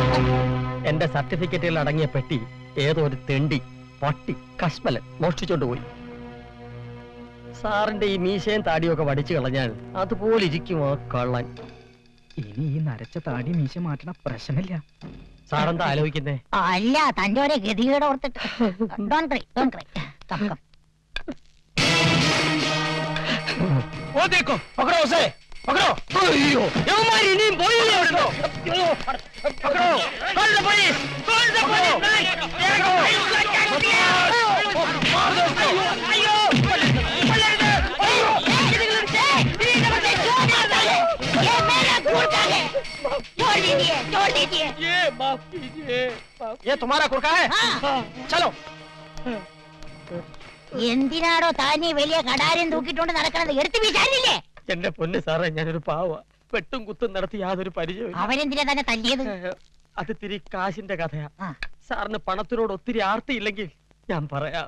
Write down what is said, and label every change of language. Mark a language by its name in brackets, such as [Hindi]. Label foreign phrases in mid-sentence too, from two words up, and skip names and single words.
[Malayalam] എന്റെ സർട്ടിഫിക്കറ്റുകൾ അടങ്ങിയ പെട്ടി ഏതോ ഒരു തെണ്ടി പട്ടി കശ്മലൻ മോഷ്ടിച്ചോണ്ട് പോയി. സാറിന്റെ ഈ മീശയും താടിയും ഒക്കെ വടിച്ചു കളഞ്ഞാൽ അതുപോലെ ഇരിക്കും ആ കള്ളൻ. ഇനി ഈ നരച്ച താടി മീശ മാറ്റണ പ്രശ്നമില്ല. സാറെന്താ ആലോചിക്കുന്നേ? അല്ല, തന്റെ ഒരേ ഗതികേട് ഓർത്തിട്ട്. [Hindi] वो देखो, पकड़ो उसे, पकड़ो! [Malayalam] അയ്യോ ഇനിയും പോയില്ലേ അവിടുന്ന്? [Hindi] पकड़ो! [English] Call the police! Call the police! [Hindi] मार दो उसको! ये माफ कीजिए. ये तुम्हारा कुर्का है? चलो. [Malayalam] എന്തിനാണോ താനീ വലിയ കടാരം തൂക്കിട്ടോണ്ട് നടക്കണത്? എടുത്ത് വീശാനില്ലേ? എന്റെ പൊന്ന് സാറേ, ഞാനൊരു പാവ. വെട്ടും കുത്തും നടത്തി യാതൊരു പരിചയം. അവനെന്തിനാ തന്നെ തല്ലിയത്? അത് തിരി കാശിന്റെ കഥയാ. ആ. സാറിന് പണത്തിനോട് ഒത്തിരി ആർത്തിയില്ലെങ്കിൽ ഞാൻ പറയാം.